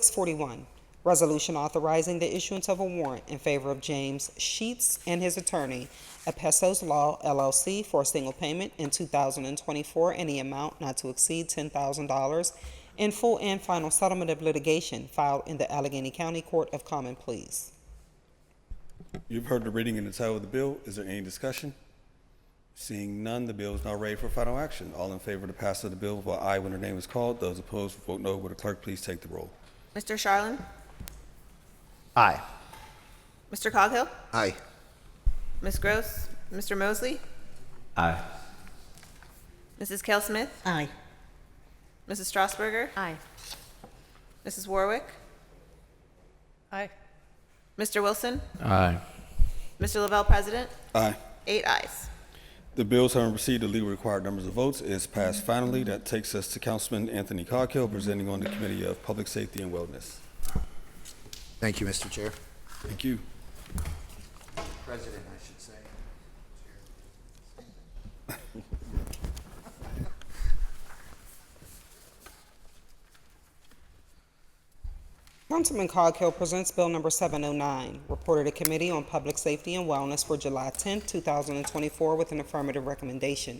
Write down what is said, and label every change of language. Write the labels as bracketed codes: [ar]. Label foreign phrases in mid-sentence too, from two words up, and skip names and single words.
[en] Bill 641, Resolution authorizing the issuance of a warrant in favor of James Sheets and his attorney at Pesos Law LLC for a single payment in 2024 in the amount not to exceed $10,000 in full and final settlement of litigation filed in the Allegheny County Court of Common Pleas. You've heard the reading and the title of the bill. Is there any discussion? Seeing none, the bill is now ready for final action. All in favor of the passage of the bill, vote aye when their name is called. Those opposed, vote no. Will the clerk please take the roll? Mr. Charlin? Aye. Mr. Coghill? Aye. Ms. Gross? Mr. Mosley? Aye. Mrs. Kell Smith? Aye. Mrs. Strasburger? Aye. Mrs. Warwick? Aye. Mr. Wilson? Aye. Mr. Lavelle, President? Aye. 8 ayes. The bills having received the legally required numbers of votes is passed finally. That takes us to Councilman Anthony Coghill presenting on the Committee of Public Safety and Wellness. Thank you, Mr. Chair. Thank you. President, I should say. Councilman Coghill presents Bill Number 709, reported to Committee on Public Safety and Wellness for July 10, 2024, with an affirmative recommendation.